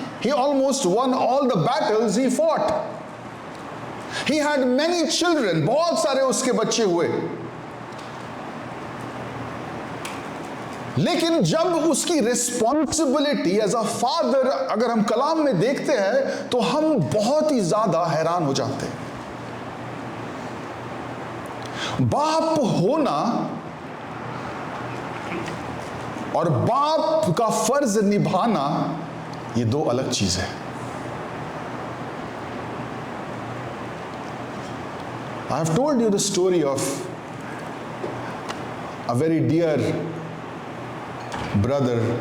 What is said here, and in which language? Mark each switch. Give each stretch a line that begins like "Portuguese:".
English: He almost won all the battles he fought. He had many children,
Hindi: बहुत सारे उसके बच्चे हुए. लेकिन जब उसकी रिस्पॉन्सिबिलिटी एज अ फादर अगर हम कलाम में देखते हैं तो हम बहुत ही ज्यादा हैरान हो जाते हैं. बाप होना और बाप का फर्ज निभाना ये दो अलग चीज है.
English: I have told you the story of a very dear brother.